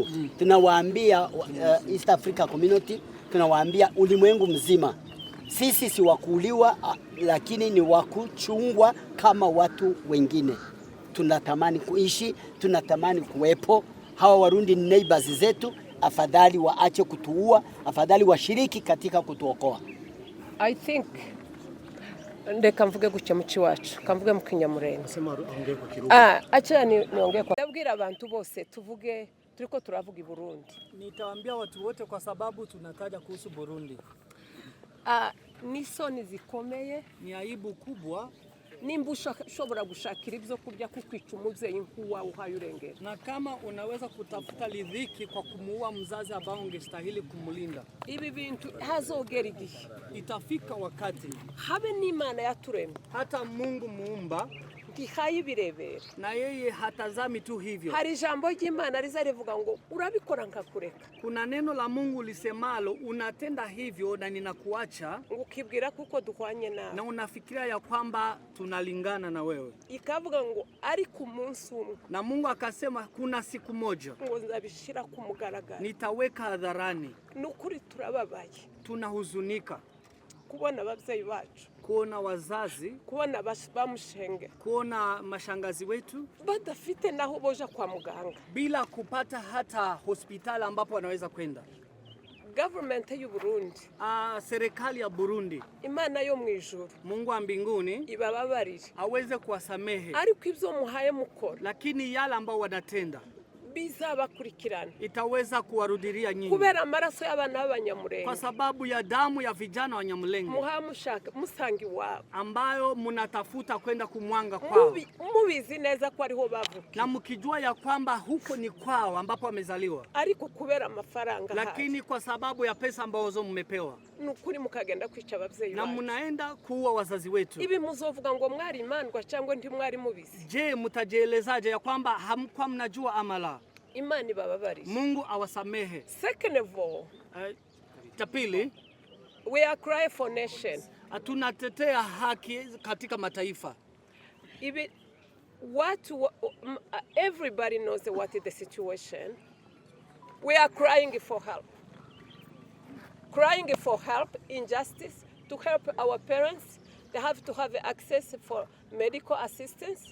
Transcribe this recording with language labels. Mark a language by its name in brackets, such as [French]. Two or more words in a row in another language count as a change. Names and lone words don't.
[Swahili] Tunawaambia [English] East Africa Community, [Swahili] tunawaambia ulimwengu mzima. Sisi si wakuuliwa, lakini ni wakuchungwa kama watu wengine. Tunatamani kuishi, tunatamani kuwepo. Hawa Warundi ni neighbors zetu, afadhali waache kutuua, afadhali washiriki katika kutuokoa. [English] I think [Rundi] ndeka mvuge gucya muci wacu, kamvuge mu Kinyamurenge. [Swahili] Acha niongee kwa [Rundi] ndabwira abantu bose tuvuge turiko turavuga i Burundi. [Swahili] Nitawaambia watu wote kwa sababu tunataja kuhusu Burundi. [Rundi] Nisoni zikomeye, [Swahili] ni aibu kubwa [Rundi] nimba ushobora gushakira ibyo kurya kukwica umuvyeyi nkuwa uhayurengera, [Swahili] na kama unaweza kutafuta ridhiki kwa kumuua mzazi ambao ungestahili kumulinda. [Rundi] Ibi bintu hazogera igihe, [Swahili] itafika wakati [Rundi] habe n'Imana yaturemye, [Swahili] hata Mungu muumba [Rundi] birebera [Swahili] na yeye hatazami tu hivyo. [Rundi] Hari jambo ry'Imana riza rivuga ngo urabikora nkakureka. [Swahili] Kuna neno la Mungu lisemalo unatenda hivyo na ninakuacha, [Rundi] ukibwira kuko dukwanye nawe, [Swahili] na unafikiria ya kwamba tunalingana na wewe. [Rundi] Ikavuga ngo ari ku munsi umwe, [Swahili] na Mungu akasema kuna siku moja [Rundi] ngo nzabishira ku mugaragaro, [Swahili] nitaweka hadharani. [Rundi] Nukuri turababaye, [Swahili] tunahuzunika [Rundi] kubona abavyeyi bacu, [Swahili] kuona wazazi, kuona bamushenge, kuona mashangazi wetu [Rundi] badafite naho boja kwa muganga, [Swahili] bila kupata hata hospitali ambapo wanaweza kwenda. [Rundi] government y'u Burundi, [Swahili] serikali ya Burundi, [Rundi] Imana yo mu ijuru, [Swahili] Mungu wa mbinguni [Rundi] ibababarire, [Swahili] aweze kuwasamehe, [Rundi] ariko ibyo muhaye mukora, [Swahili] lakini yale ambao wanatenda [Rundi] bizabakurikirana, [Swahili] itaweza kuwarudilia nyinyi, [Rundi] kubera amaraso y'abana b'Abanyamulenge, [Swahili] kwa sababu ya damu ya vijana wa Nyamulenge [Rundi] muhamushaka musangi wabo, [Swahili] ambayo munatafuta kwenda kumwanga kwao, [Rundi] mubizi neza ko ariho bavuka, [Swahili] na mkijua ya kwamba huko ni kwao ambapo wamezaliwa, [Rundi] ariko kubera amafaranga, [Swahili] lakini kwa sababu ya pesa ambazo mmepewa, [Rundi] nukuri mukagenda kwica abavyeyi [Swahili] na mnaenda kuua wazazi wetu. [Rundi] Ibi muzovuga ngo mwari imandwa cyangwa ndi mwari mubizi? [Swahili] Je, mtajielezaje ya kwamba hamkuwa mnajua amala? [Rundi] Imani bababarije, [Swahili] Mungu awasamehe. [English] Second of all, [Swahili] cha pili, [English] we are crying for nation. [Swahili] Tunatetea haki katika mataifa. [English] Ibi everybody knows what is the situation. We are crying for help. Crying for help, injustice, to help our parents. They have to have access for medical assistance.